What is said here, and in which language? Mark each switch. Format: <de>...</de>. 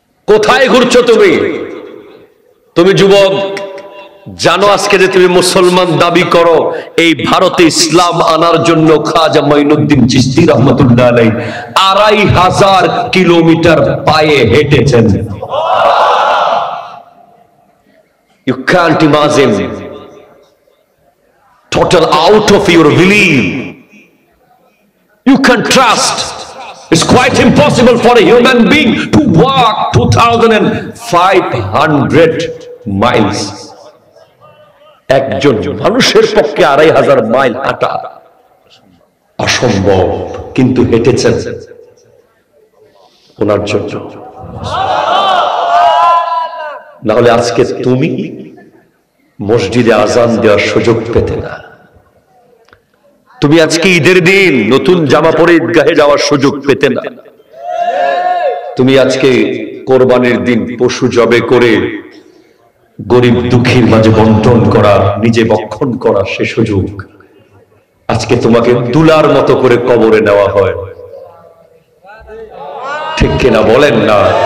<bn>কোথায় ঘুরছো তুমি? তুমি যুবক জানো আজকে যে তুমি মুসলমান দাবি করো, এই ভারতে ইসলাম আনার জন্য খাজা মাইনুদ্দিন চিশতি রহমাতুল্লাহ আলাইহি 2500 কিলোমিটার পায়ে হেঁটেছেন।</bn> <en>You can't imagine, total out of your belief. You can trust. It's quite impossible for a human being to walk 2500 miles.</en> <bn>একজন মানুষের পক্ষে 2500 মাইল হাঁটা অসম্ভব, কিন্তু হেঁটেছেন ওনার জন্য। না হলে আজকে তুমি মসজিদে আজান দেওয়ার সুযোগ পেতে না, তুমি আজকে ঈদের দিন নতুন জামা পরে ঈদগাহে যাওয়ার সুযোগ পেতে না, তুমি আজকে কোরবানির দিন পশু জবে করে গরিব দুঃখীর মাঝে বন্টন করা, নিজে ভক্ষণ করা সে সুযোগ আজকে তোমাকে দুলার মতো করে কবরে নেওয়া হয়, ঠিক কিনা বলেন না?</bn>